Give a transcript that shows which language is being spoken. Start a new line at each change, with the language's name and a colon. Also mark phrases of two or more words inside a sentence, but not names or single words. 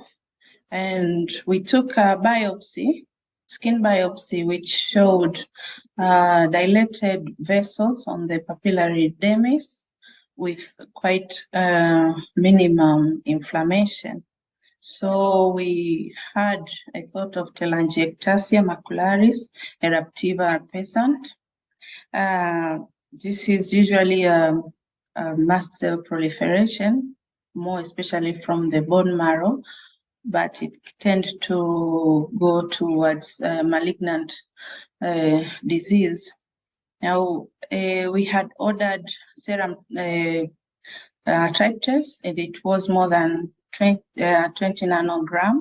English: And we took a biopsy, skin biopsy, which showed dilated vessels on the papillary dermis with quite minimum inflammation. So we had a thought of telangiectasia macularis eruptiva pesant. This is usually a mast cell proliferation, more especially from the bone marrow, but it tends to go towards malignant disease. Now, we had ordered serum tryptase, and it was more than 20 nanogram.